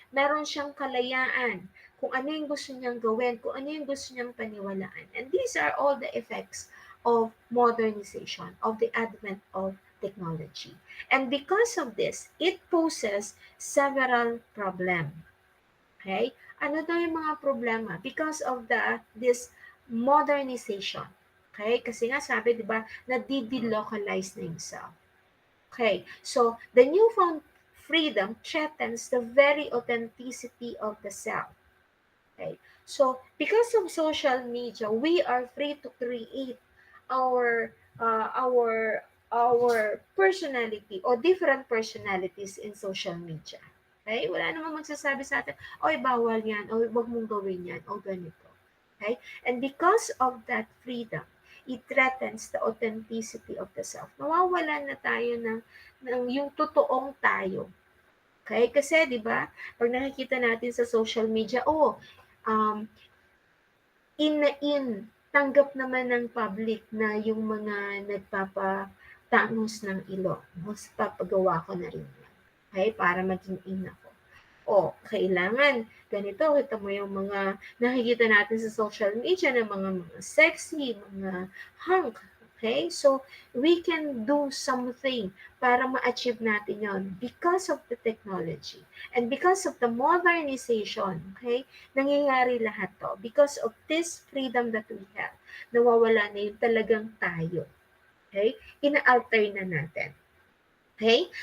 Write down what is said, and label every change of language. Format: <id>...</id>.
<tl>Meron siyang kalayaan kung ano yung gusto niyang gawin, kung ano yung gusto niyang paniwalaan.</tl> <en>And these are all the effects of modernization, of the advent of technology. And because of this, it poses several problems. Okay?</en> <tl>Ano daw yung mga problema?</tl> <en>Because of this modernization. Okay?</en> <tl>Kasi nga sabi, di ba, na-delocalize na yung self.</tl> <en>Okay, so the newfound freedom threatens the very authenticity of the self. Okay, so because of social media, we are free to create our uh, our our personality or different personalities in social media.</en> <tl>Okay, wala namang magsasabi sa atin, oy bawal yan, o wag mong gawin yan, o ganito.</tl> <en>Okay, and because of that freedom, it threatens the authenticity of the self.</en> <tl>Nawawalan na tayo ng yung totoong tayo. Okay? Kasi, di ba, pag nakikita natin sa social media, um, in na in, tanggap naman ng public na yung mga nagpapatangos ng ilong. Mas papagawa ko na rin yan. Okay? Para maging in ako. Kailangan ganito, kita mo yung mga nakikita natin sa social media na mga sexy, mga hunk. Okay?</tl> <en>So, we can do something</en> <tl>para ma-achieve natin yon</tl> <en>because of the technology and because of the modernization. Okay?</en> <tl>Nangyayari lahat to</tl> <en>because of this freedom that we have.</en> <tl>Nawawala na yung talagang tayo. Okay? Ina-alter na natin. Okay?</tl>